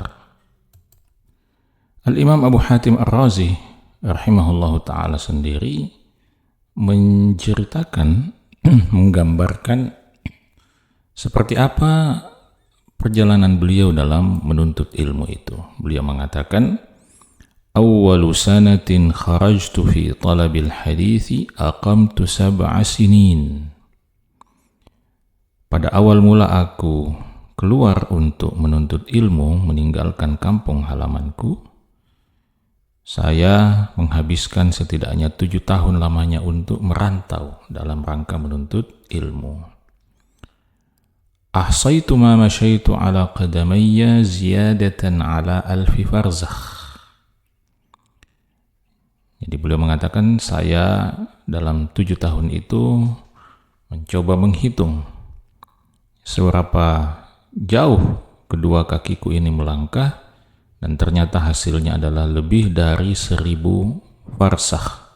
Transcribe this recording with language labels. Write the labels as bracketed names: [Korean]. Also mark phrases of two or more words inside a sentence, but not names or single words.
[Indonesian] Al-Imam Abu Hatim Ar-Razi [Arabic] رحمه الله تعالى [Indonesian] sendiri menceritakan, menggambarkan seperti apa perjalanan beliau dalam menuntut ilmu itu. Beliau mengatakan, [Arabic] أول سنة خرجت في طلب الحديث أقمت 7 سنين. [Indonesian] Pada awal mula aku keluar untuk menuntut ilmu, meninggalkan kampung halamanku, saya menghabiskan setidaknya 7 tahun lamanya untuk merantau dalam rangka menuntut ilmu. [Arabic] أحصيت ما مشيت على قدمي زيادة على ألف فرسخ. [Indonesian] Jadi beliau mengatakan, saya dalam 7 tahun itu mencoba menghitung seberapa jauh kedua kakiku ini melangkah, dan ternyata hasilnya adalah lebih dari 1000 farsakh.